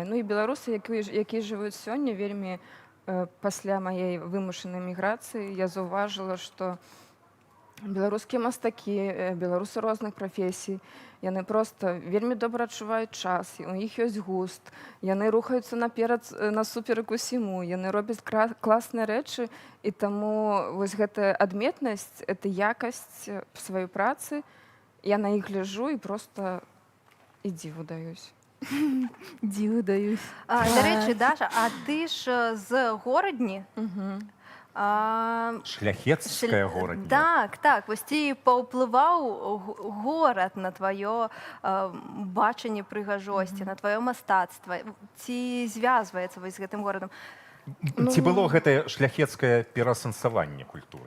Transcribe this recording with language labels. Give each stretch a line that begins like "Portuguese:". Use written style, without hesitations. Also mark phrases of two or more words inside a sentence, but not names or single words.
Belarusian: Ну і беларусы, якія жывуць сёння, вельмі пасля маёй вымушанай міграцыі я заўважыла, што беларускія мастакі, беларусы розных прафесій, яны проста вельмі добра адчуваюць час, у іх ёсць густ, яны рухаюцца наперад насуперак усіму, яны робяць класныя рэчы, і таму вось гэтая адметнасць, это якасць сваёй працы, я на іх гляджу і проста і дзіву даюсь. Дзіву даюсь.
Ukrainian: До речі, Даша, а ти ж з Городні?
Belarusian: Шляхецкая горадня. Так. Вось ці паўплываў горад на твоё бачанне прыгажосці, на твоё мастацтва? Ці звязваецца вось з гэтым горадам? Ці было гэтае шляхецкае пераасэнсаванне культуры?